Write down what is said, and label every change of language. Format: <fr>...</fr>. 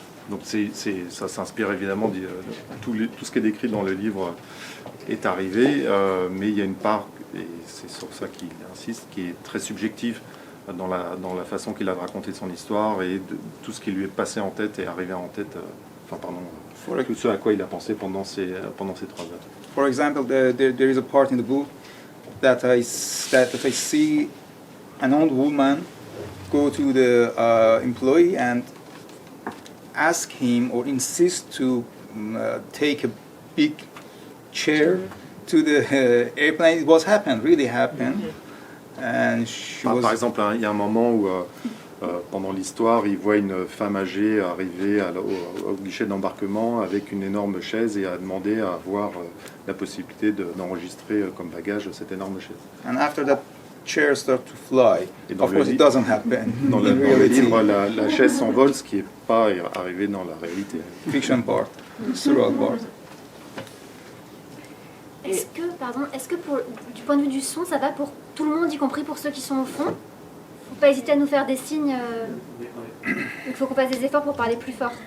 <fr>Donc ça s'inspire évidemment tout ce qui est décrit dans le livre est arrivé, mais il y a une part, et c'est sur ça qu'il insiste, qui est très subjective dans la façon qu'il a de raconter son histoire et de tout ce qui lui est passé en tête et arrivé en tête, tout ce à quoi il a pensé pendant ces 3 heures.</fr> <en>For example, there is a part in the book that I see an old woman go to the employee and ask him or insist to take a big chair to the airplane. It was really happened. And</en> <fr>Par exemple, il y a un moment où, pendant l'histoire, il voit une femme âgée arriver au guichet d'embarquement avec une énorme chaise et a demandé à avoir la possibilité d'enregistrer comme bagage cette énorme chaise.</fr> <en>And after that chair start to fly. Of course, it doesn't happen.</en> <fr>Dans le livre, la chaise s'envole, ce qui n'est pas arrivé dans la réalité.</fr> <en>Fiction part, surreal part.</en> <fr>Est-ce que du point de vue du son, ça va pour tout le monde, y compris pour ceux qui sont au fond? Faut pas hésiter à nous faire des signes. Il faut qu'on fasse des efforts pour parler plus fort.</fr>